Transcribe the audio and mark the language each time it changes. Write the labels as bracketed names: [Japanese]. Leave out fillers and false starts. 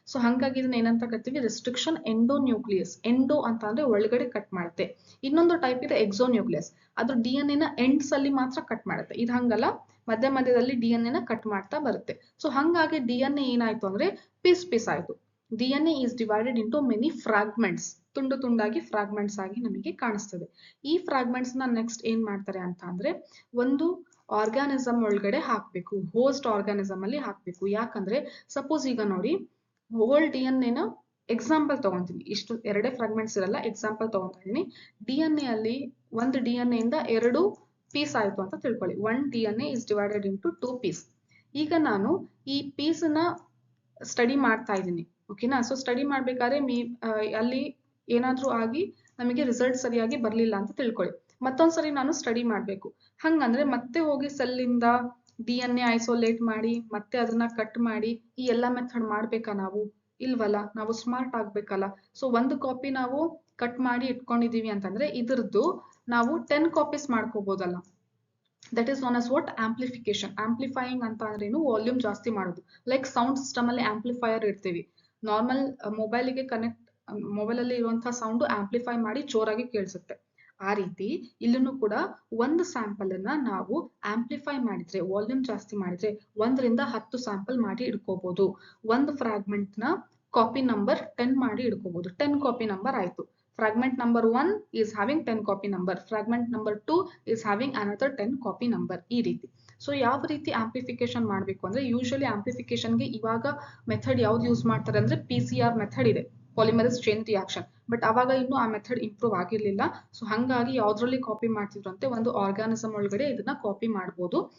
[Kannada] So ಹಂಗಾಗಿ ಇದನ್ನ ಏನಂತ ಕರಿತೀವಿ? ರೆಸ್ಟ್ರಿಕ್ಷನ್ ಎಂಡೋನ್ಯೂಕ್ಲಿಯಸ್. ಎಂಡೋ ಅಂತ ಅಂದ್ರೆ ಒಳಗಡೆ ಕಟ್ ಮಾಡುತ್ತೆ. ಇನ್ನೊಂದು ಟೈಪ್ ಇದೆ ಎಕ್ಸೋನ್ಯೂಕ್ಲಿಯಸ್, ಅದು DNA ನ ಎಂಡ್ಸ್ ಅಲ್ಲಿ ಮಾತ್ರ ಕಟ್ ಮಾಡುತ್ತೆ. ಇದು ಹಂಗಲ್ಲ, ಮಧ್ಯ ಮಧ್ಯದಲ್ಲಿ DNA ನ ಕಟ್ ಮಾಡ್ತಾ ಬರುತ್ತೆ. ಸೊ ಹಂಗಾಗಿ DNA ಏನಾಯ್ತು ಅಂದ್ರೆ ಪೀಸ್ ಆಯ್ತು. [English] DNA is divided into many fragments. [Kannada] ತುಂಡು ತುಂಡಾಗಿ ಫ್ರಾಗ್ಮೆಂಟ್ಸ್ ಆಗಿ ನಮಗೆ ಕಾಣಿಸ್ತದೆ. ಈ ಫ್ರಾಗ್ಮೆಂಟ್ಸ್ ನ ನೆಕ್ಸ್ಟ್ ಏನ್ ಮಾಡ್ತಾರೆ ಅಂತ ಅಂದ್ರೆ, ಒಂದು ಆರ್ಗಾನಿಸಮ್ ಒಳಗಡೆ ಹಾಕ್ಬೇಕು, ಹೋಸ್ಟ್ ಆರ್ಗಾನಿಸಮ್ ಅಲ್ಲಿ ಹಾಕ್ಬೇಕು. ಯಾಕಂದ್ರೆ ಸಪೋಸ್ ಈಗ ನೋಡಿ, ಹೋಲ್ DNA ನ ಎಕ್ಸಾಂಪಲ್ ತಗೊಂತೀನಿ, ಇಷ್ಟು ಎರಡೇ ಫ್ರಾಗ್ಮೆಂಟ್ಸ್ ಇರಲ್ಲ, ಎಕ್ಸಾಂಪಲ್ ತಗೊಂತಾ ಇದೀನಿ. DNA ಅಲ್ಲಿ ಒಂದು DNA ಇಂದ 2 ಪೀಸ್ ಆಯ್ತು ಅಂತ ತಿಳ್ಕೊಳ್ಳಿ. [English] 1 DNA is divided into 2 piece. [Kannada] ಈಗ ನಾನು ಈ ಪೀಸ್ ನ ಸ್ಟಡಿ ಮಾಡ್ತಾ ಇದ್ದೀನಿ, ಓಕೆನಾ. ಸೊ ಸ್ಟಡಿ ಮಾಡ್ಬೇಕಾದ್ರೆ ಅಲ್ಲಿ ಏನಾದ್ರೂ ಆಗಿ ನಮಗೆ ರಿಸಲ್ಟ್ ಸರಿಯಾಗಿ ಬರ್ಲಿಲ್ಲ ಅಂತ ತಿಳ್ಕೊಳ್ಳಿ. ಮತ್ತೊಂದ್ಸರಿ ನಾನು ಸ್ಟಡಿ ಮಾಡ್ಬೇಕು. ಹಂಗಂದ್ರೆ ಮತ್ತೆ ಹೋಗಿ ಸೆಲ್ ಇಂದ DNA ಐಸೋಲೇಟ್ ಮಾಡಿ ಮತ್ತೆ ಅದನ್ನ ಕಟ್ ಮಾಡಿ ಈ ಎಲ್ಲಾ ಮೆಥಡ್ ಮಾಡ್ಬೇಕಾ ನಾವು? ಇಲ್ವಲ್ಲ, ನಾವು ಸ್ಮಾರ್ಟ್ ಆಗ್ಬೇಕಲ್ಲ. ಸೊ ಒಂದು ಕಾಪಿ ನಾವು ಕಟ್ ಮಾಡಿ ಇಟ್ಕೊಂಡಿದೀವಿ ಅಂತಂದ್ರೆ ಇದ್ರದ್ದು ನಾವು 10 copies ಮಾಡ್ಕೋಬಹುದಲ್ಲ. [English] That is known as what, amplification. Amplifying [Kannada] ಅಂತ ಅಂದ್ರೇನು? ವಾಲ್ಯೂಮ್ ಜಾಸ್ತಿ ಮಾಡೋದು. ಲೈಕ್ ಸೌಂಡ್ ಸಿಸ್ಟಮ್ ಅಲ್ಲಿ ಆಂಪ್ಲಿಫೈಯರ್ ಇಡ್ತೀವಿ. ನಾರ್ಮಲ್ ಮೊಬೈಲ್ಗೆ ಮೊಬೈಲ್ ಅಲ್ಲಿ ಇರುವಂತಹ ಸೌಂಡ್ ಆಂಪ್ಲಿಫೈ ಮಾಡಿ ಜೋರಾಗಿ ಕೇಳಿಸುತ್ತೆ. ಆ ರೀತಿ ಇಲ್ಲೂ ಕೂಡ ಒಂದು ಸ್ಯಾಂಪಲ್ ಅನ್ನ ನಾವು ಆಂಪ್ಲಿಫೈ ಮಾಡಿದ್ರೆ, ವಾಲ್ಯೂಮ್ ಜಾಸ್ತಿ ಮಾಡಿದ್ರೆ 1 ರಿಂದ 10 ಸ್ಯಾಂಪಲ್ ಮಾಡಿ ಇಡ್ಕೋಬಹುದು. ಒಂದು ಫ್ರಾಗ್ಮೆಂಟ್ ನ ಕಾಪಿ ನಂಬರ್ 10 ಮಾಡಿ ಇಡ್ಕೋಬಹುದು. 10 ಕಾಪಿ ನಂಬರ್ ಆಯ್ತು. [English] Fragment number 1 is having 10 copy number. Fragment number 2 is having another 10 copy number. [Kannada] ಈ ರೀತಿ. ಸೊ ಯಾವ ರೀತಿ ಆಂಪ್ಲಿಫಿಕೇಶನ್ ಮಾಡಬೇಕು ಅಂದ್ರೆ, ಯೂಶಲಿ ಆಂಪ್ಲಿಫಿಕೇಶನ್ಗೆ ಇವಾಗ ಮೆಥಡ್ ಯಾವ್ದು ಯೂಸ್ ಮಾಡ್ತಾರೆ ಅಂದ್ರೆ PCR ಮೆಥಡ್ ಇದೆ, ಪಾಲಿಮರೇಸ್ ಚೈನ್ ರಿಯಾಕ್ಷನ್. ಬಟ್ ಅವಾಗ ಇನ್ನು ಆ ಮೆಥಡ್ ಇಂಪ್ರೂವ್ ಆಗಿರ್ಲಿಲ್ಲ. ಸೊ ಹಂಗಾಗಿ ಯಾವ್ದ್ರಲ್ಲಿ ಕಾಪಿ ಮಾಡ್ತಿದ್ರು ಅಂತೆ, ಒಂದು ಆರ್ಗಾನಿಸಮ್ ಒಳಗಡೆ ಇದನ್ನ ಕಾಪಿ ಮಾಡ್ಬೋದು.